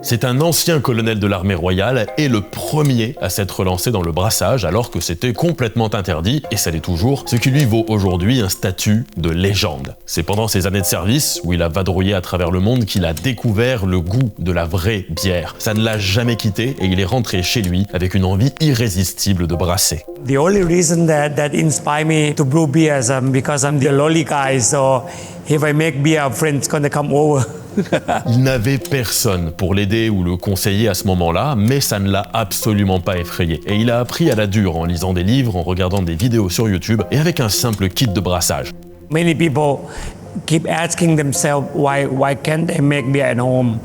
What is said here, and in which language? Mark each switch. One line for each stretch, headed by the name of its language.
French: C'est un ancien colonel de l'armée royale et le premier à s'être lancé dans le brassage alors que c'était complètement interdit, et ça l'est toujours, ce qui lui vaut aujourd'hui un statut de légende. C'est pendant ses années de service, où il a vadrouillé à travers le monde, qu'il a découvert le goût de la vraie bière. Ça ne l'a jamais quitté et il est rentré chez lui avec une envie irrésistible de brasser.
English: The only reason that inspired me to brew beer is because I'm the lolly guy, so if I make beer, friends gonna come over.
French: Il n'avait personne pour l'aider ou le conseiller à ce moment-là, mais ça ne l'a absolument pas effrayé. Et il a appris à la dure en lisant des livres, en regardant des vidéos sur YouTube et avec un simple kit de brassage.
English: Many people keep asking themselves why can't they make beer at home?